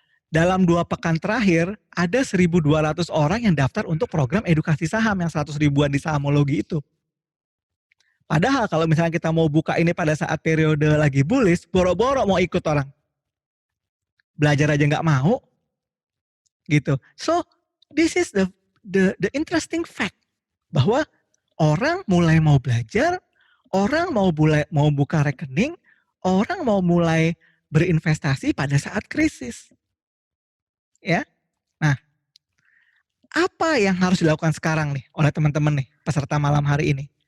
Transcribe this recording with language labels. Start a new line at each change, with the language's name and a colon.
Indonesian: Dalam 2 pekan terakhir, ada 1.200 orang yang daftar untuk program edukasi saham yang 100 ribuan di Sahamologi itu. Padahal kalau misalnya kita mau buka ini pada saat periode lagi bullish, boro-boro mau ikut orang. Belajar aja nggak mau. Gitu.
English: So, this is the interesting fact.
Indonesian: Bahwa orang mulai mau belajar, orang mau buka rekening, orang mau mulai berinvestasi pada saat krisis. Ya. Nah, apa yang harus dilakukan sekarang nih oleh teman-teman nih peserta malam hari ini?